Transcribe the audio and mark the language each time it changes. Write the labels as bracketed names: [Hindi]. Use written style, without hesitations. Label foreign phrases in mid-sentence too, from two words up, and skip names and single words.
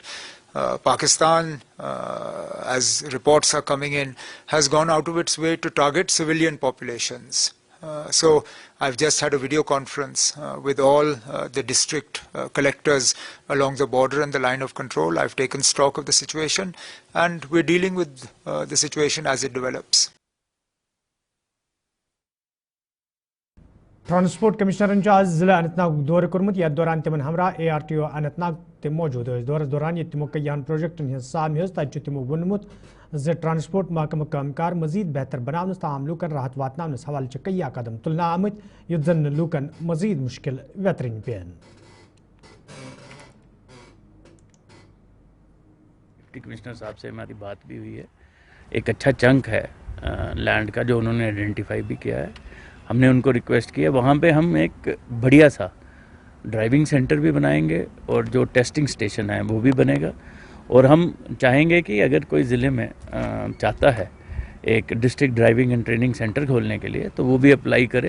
[English] Pakistan, as reports are coming in, has gone out of its way to target civilian populations. So I've just had a video conference with all the district collectors along the border and the line of control. I've taken stock of the situation and we're dealing with the situation as it develops. [Kashmiri] ट्रांसपोर्ट कमिश्नरन आज जिला अनंतनाग दौर कर्मुत यथ दौरान तिमन हमरा ARTO अनंतनाग तम मौजूद दौरस दौरान ये तिमो कयान प्रोजेक्टन हज साम तत तिमो वोनमुत ज ट्रांसपोर्ट महकम कामकार मजीद बेहतर बनावनस ताम लूकन राहत वातनावनस हवाले कया कदम तुलना आमत युत जन लूकन मजीद मुश्किल वेतरन पेन। [Hindi] डिप्टी कमिश्नर साहब से हमारी बात भी हुई है, एक अच्छा चंक है लैंड का जो उन्होंने आइडेंटिफाई भी किया है। हमने उनको रिक्वेस्ट किया वहाँ पे हम एक बढ़िया सा [English] driving centre [Hindi] भी बनाएंगे और जो [English] testing station [Hindi] है वो भी बनेगा, और हम चाहेंगे कि अगर कोई ज़िले में चाहता है एक [English] District Driving and Training Centre [Hindi] खोलने के लिए तो वो भी अप्लाई करे।